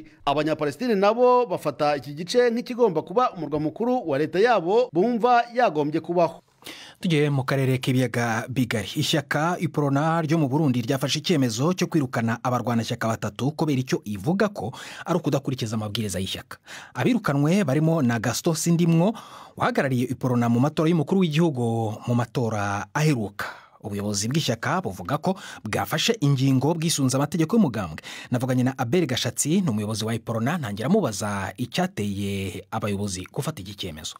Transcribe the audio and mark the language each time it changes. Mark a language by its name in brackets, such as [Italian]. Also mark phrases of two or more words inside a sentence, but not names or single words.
[Kinyarwanda] Abanyapalestine nabo bafata iki gice nk'ikigomba kuba umurwa mukuru wa leta yabo bumva yagombye kubaho. Tugiye mu karere k'ibiyaga bigari. Ishyaka Iprona ryo mu Burundi ryafashe icyemezo cyo kwirukana abarwanashyaka batatu kubera icyo ivuga ko ari ukudakurikiza amabwiriza y'ishyaka. Abirukanwe barimo na Gaston Sindimwo wahagarariye Iprona mu matora y'umukuru w'igihugu mu matora aheruka. Ubuyobozi bw'ishyaka buvuga ko bwafashe ingingo bwisunze amategeko y'umugambwe. Navuganye na Abel Gashatsi, ni umuyobozi wa Iprona, ntangira mubaza icyateye abayobozi gufata iki cyemezo.